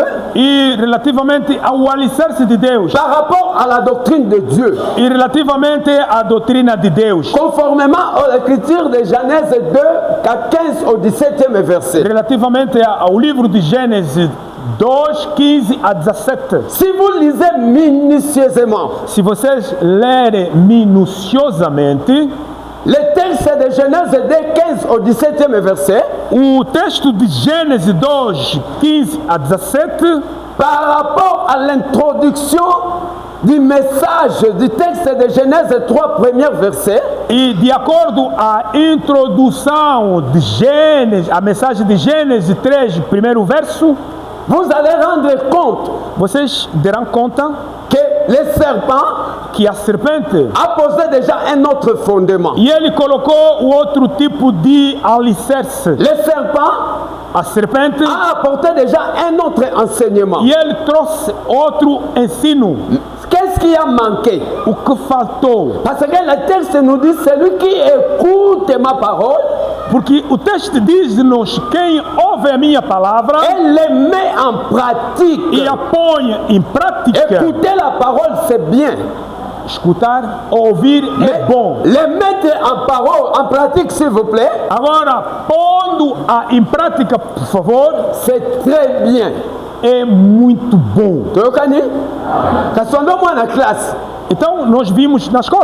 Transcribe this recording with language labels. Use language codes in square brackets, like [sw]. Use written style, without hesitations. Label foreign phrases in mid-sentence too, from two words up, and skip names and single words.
[pt] E relativamente ao alicerce de Deus. [fr] par rapport à la doctrine de Dieu. [pt] E relativamente à doutrina de Deus. [fr] Conformément à l'écriture de Genèse 2, 15 au 17e verset. [pt] Relativamente ao livro de Gênesis 2, 15 a 17. [fr] Si vous lisez minutieusement [pt] Se vocês lerem minuciosamente [fr] le texte de Genèse 2, 15 au 17e verset, [pt] o texto de Gênesis 2, 15 a 17, [fr] par rapport à l'introduction du message du texte de Genèse 3, premier verset, [pt] e de acordo à introdução de Gênesis, a mensagem de Gênesis 3, primeiro verso, [fr] vous allez rendre compte [pt] vocês derão conta [fr] que le serpent [pt] que a serpente, [fr] a posé déjà un autre fondement. [pt] e ele colocou o outro tipo de alicerce. [fr] Le serpent [pt] A serpente, [fr] a apporté déjà un autre enseignement. [pt] e ele trouxe outro ensino. [fr] Qu'est-ce Qu'est-ce qui a manqué? [pt] O que faltou? [fr] Parce que le texte nous dit, celui qui écoute ma parole [pt] Porque o texto diz-nos: quem ouve a minha palavra [fr] et les met en pratique. [pt] e a põe em prática. [fr] Écouter la parole, c'est bien. [pt] Escutar, ouvir é bom. [fr] Les mettre en parole, en pratique, s'il vous plaît, [pt] Agora, pondo-a em prática, por favor, [fr] c'est très bien. [pt] é muito bom. [fr] Tu vois, Kassondo, moi, [pt] na classe. Então, nós vimos na escola.